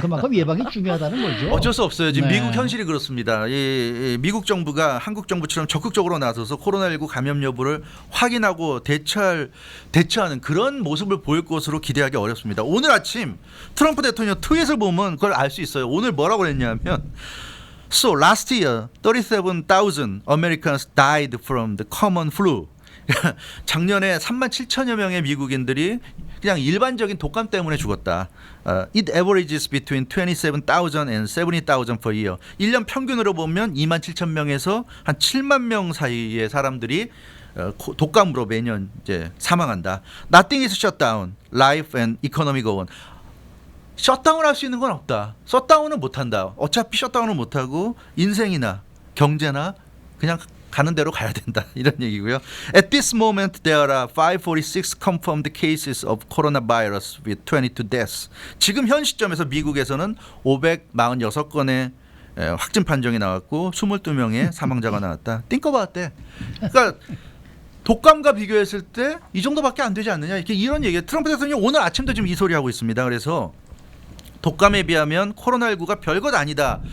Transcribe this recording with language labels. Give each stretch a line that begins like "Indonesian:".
Korean: 그만큼 예방이 중요하다는 거죠. 어쩔 수 없어요. 지금 네. 미국 현실이 그렇습니다. 이 미국 정부가 한국 정부처럼 적극적으로 나서서 코로나19 감염 여부를 확인하고 대처하는 그런 모습을 보일 것으로 기대하기 어렵습니다. 오늘 아침 트럼프 대통령 트윗을 보면 그걸 알 수 있어요. 오늘 뭐라고 했냐면
English: So last year 37,000 Americans died from the common flu.
Korean: 작년에 37,000여 명의 미국인들이 그냥 일반적인 독감 때문에 죽었다.
English: It averages between 27,000 and 70,000 per year.
Korean: 1년 평균으로 보면 27,000명에서 한 7만 명 사이의 사람들이 독감으로 매년 이제 사망한다.
English: Nothing is shut down. Life and economy go on.
Korean: 셧다운 할 수 있는 건 없다. 셧다운은 못 한다. 어차피 셧다운을 못 하고 인생이나 경제나 그냥 가는 대로 가야 된다. 이런 얘기고요.
English: At this moment there are 546 confirmed cases of coronavirus with 22 deaths.
Korean: 지금 현 시점에서 미국에서는 546건의 확진 판정이 나왔고 22명의 사망자가 나왔다.
English: Think about that.
Korean: 그러니까 독감과 비교했을 때 이 정도밖에 안 되지 않느냐. 이런 얘기. 트럼프 대통령 오늘 아침도 지금 이 소리 하고 있습니다. 그래서 독감에 비하면 코로나19가 별것 아니다.